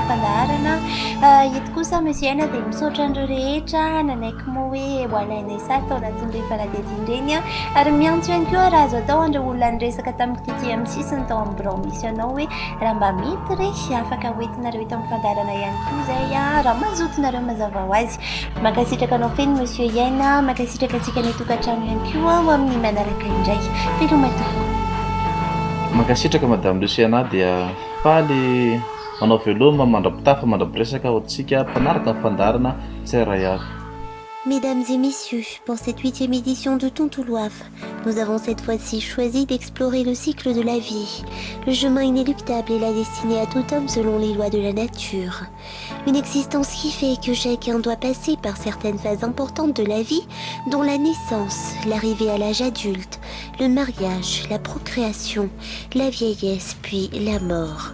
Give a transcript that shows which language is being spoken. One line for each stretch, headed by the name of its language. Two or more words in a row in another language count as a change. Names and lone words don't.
Malagasy: fandaharana eto kosa monsieur Yaina dia misaotra an'ireo rehetra nanaiky moa hoe hoalainay sary tao anatin'ireny fanadihadiany a ary miantso ihany koa raha azo atao andreo olona niresaka tamin'ny tity amin'ny sisiny tao amin'ny bureau misy anao hoe raha mba mety re afaka hoentinareo eto amin'ny fandaharana ihany koa zay a raha mazotonareo mazava ho azy makasitraka anao feny monsieur Yaina makasitraka antsika ny tokantrano ihany koa ho amin'ny manaraka indray felomatoko mankasitraka madame Luciana dia faly manao veloma mandrapitafa mandrapiresaka ao antsika mpanaraka amin'ny fandaharana tsy ray avy.
French: Mesdames et messieurs, pour cette 8e édition de Tontouloave, nous avons cette fois-ci choisi d'explorer le cycle de la vie, le chemin inéluctable et la destinée à tout homme selon les lois de la nature. Une existence qui fait que chacun doit passer par certaines phases importantes de la vie, dont la naissance, l'arrivée à l'âge adulte, le mariage, la procréation, la vieillesse, puis la mort.